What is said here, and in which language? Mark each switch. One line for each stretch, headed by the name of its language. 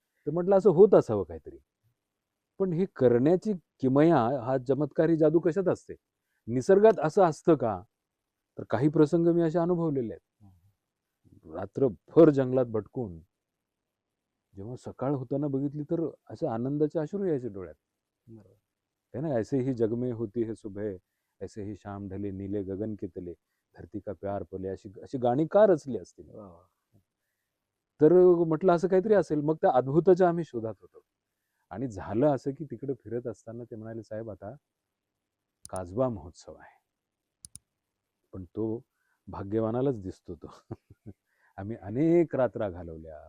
Marathi: तर म्हटलं असं होत असावं काहीतरी. पण हे करण्याची किमया, हा चमत्कारी जादू कशात असते? निसर्गात असं असतं का? तर काही प्रसंग मी असे अनुभवलेले आहेत. रात्रभर जंगलात भटकून जेव्हा सकाळ होताना बघितली तर असे आनंदाचे अश्रू यायचे डोळ्यात. बरोबर.
Hindi: है ना, ऐसे ही जग में होती है सुबह, ऐसे ही शाम ढले नीले गगन के तले, धरती का प्यार पले,
Marathi: अशी अशी गाणी का रचली असतील? वा, वा. तर म्हटलं असं काहीतरी असेल. मग त्या अद्भुताच्या आम्ही शोधात होतो. आणि झालं असं की तिकडे फिरत असताना ते म्हणाले, साहेब आता काजवा महोत्सव आहे. पण तो भाग्यवानालाच दिसतो तो. आम्ही अनेक रात्रा घालवल्या.